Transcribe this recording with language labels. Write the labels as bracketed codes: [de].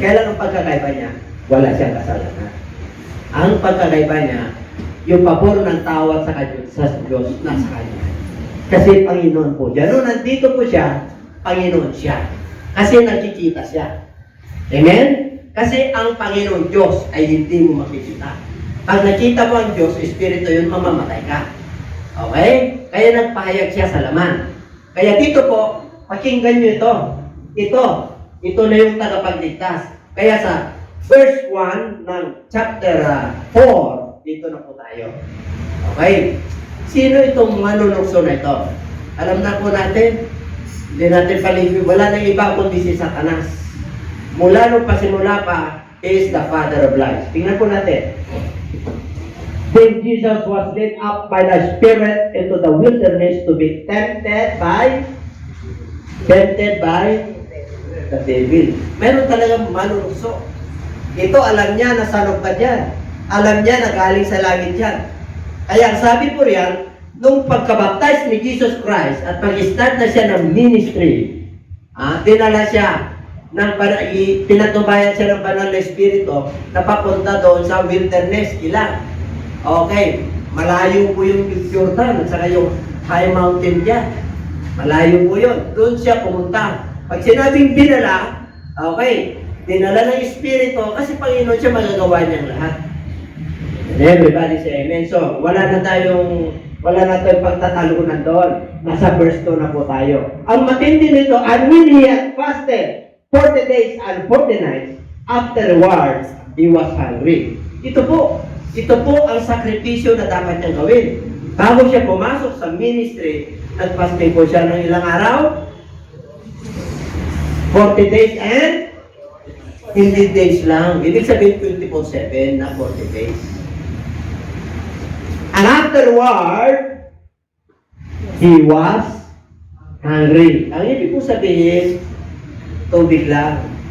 [tl] Kaya lang ang pagkakaiba niya, wala siyang kasalanan. Ang pagkakaiba niya, yung pabor ng tao at sa Diyos nasa kanya. Kasi Panginoon po siya. Noon nandito po siya, Panginoon siya. Kasi nakikita siya. Amen? Kasi ang Panginoon Diyos ay hindi mo makikita. Pag nakita mo ang Diyos, Espiritu yun, mamamatay ka. Okay? Kaya nagpahayag siya sa laman. Kaya dito po, pakinggan nyo ito. Ito na yung tagapagligtas. Kaya sa verse 1 ng chapter 4, dito na po tayo. Okay? Sino itong manunukso na ito? Alam na po natin, hindi natin paligid. Wala nang iba kundi si Satanas. Mula nung pasimula pa, [en] is the father of lies. [tl] Tingnan po natin. [en] Then Jesus was led up by the Spirit into the wilderness to be tempted by the devil. [tl] Meron talagang manunukso. Ito, alam niya na salubad yan. Alam niya na galing sa langit yan. Kaya sabi po riyan, nung pagkabaptize ni Jesus Christ at pag-start na siya ng ministry, tinala siya pinatubayan siya ng banal na espiritu na papunta doon sa wilderness, ilang. Okay, malayo po yung Jordan at saka yung high mountain dyan. Malayo po yun. Doon siya pumunta. Pag sinabing dinala, okay, dinala ng espiritu kasi Panginoon siya magagawa niyang lahat. [en] And everybody say amen. [tl] So, wala na tayong pagtatalunan doon. Nasa verse 2 na po tayo. Ang matindi nito, [en] and when he had fasted 40 days and 40 nights, afterwards, he was hungry. [tl] Ito po ang sakripisyo na dapat niyang gawin. Bago siya pumasok sa ministry, nag-fasting po siya ng ilang araw? 40 days and hindi days lang. Ibig sabihin 24/7 na 40 days. [en] And afterward, he was hungry. [tl] Ang ibig po sabihin, tubig lang.